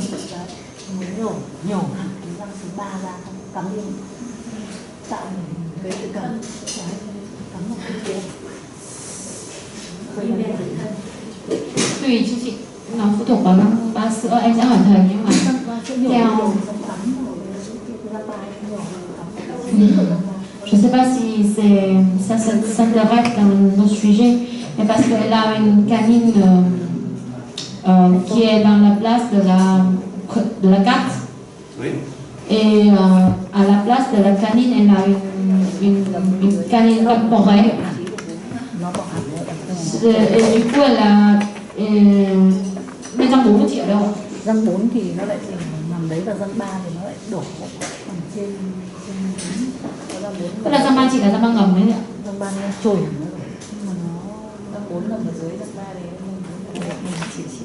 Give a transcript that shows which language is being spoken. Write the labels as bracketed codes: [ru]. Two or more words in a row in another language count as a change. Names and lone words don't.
[vi] Muốn nhổ hẳn cái răng số 3 ra không, cắm đi, tạo cái tự cắm vào cái kia. Tùy cho chị, nó phụ thuộc vào răng ba sữa, em sẽ hỏi thầy nhưng mà theo [fr] je ne sais pas si ça s'intéresse dans nos sujets, mais parce qu'elle a une canine qui est dans la place de la 4. Oui. Et à la place de la canine, elle a une canine temporaire. Et du coup, elle a [vi] bên trong 4 chị ở đâu? Răng 4 thì nó lại nằm đấy, và răng 3 thì nó lại đổ phần trên Tức là răng 3 chị là răng 3 ngầm đấy ạ? Răng 3 nó trồi hẳn nó rồi, nhưng mà nó răng 4 nằm ở dưới, răng 3 đấy mình chỉ